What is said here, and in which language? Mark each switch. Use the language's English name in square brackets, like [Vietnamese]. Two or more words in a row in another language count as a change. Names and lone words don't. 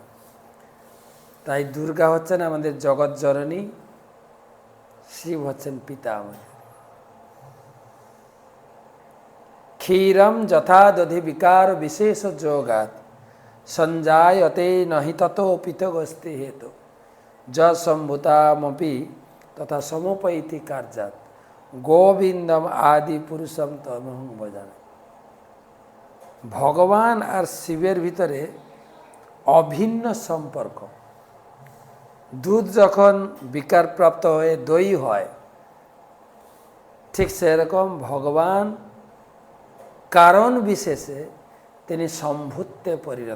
[Bangla] তাই দুর্গা হচ্ছেন আমাদের জগৎ জননী, শিব হচ্ছেন পিতা আমাদের। [Sanskrit] क्षीरम यथा दधि विकार विशेष योगात सञ्जायते नहि ततो पृथगस्ति हेतु यम्भुतामपि तथा समोपैति कार्यात गोविन्दम आदि पुरुषम तमहं भजामि। [Bangla] ভগবান আর শিবের ভিতরে অভিন্ন সম্পর্ক। দুধ যখন বিকারপ্রাপ্ত হয়ে দই হয়, ঠিক সেরকম ভগবান কারণ বিশেষে তিনি সম্ভূতে পরিণত।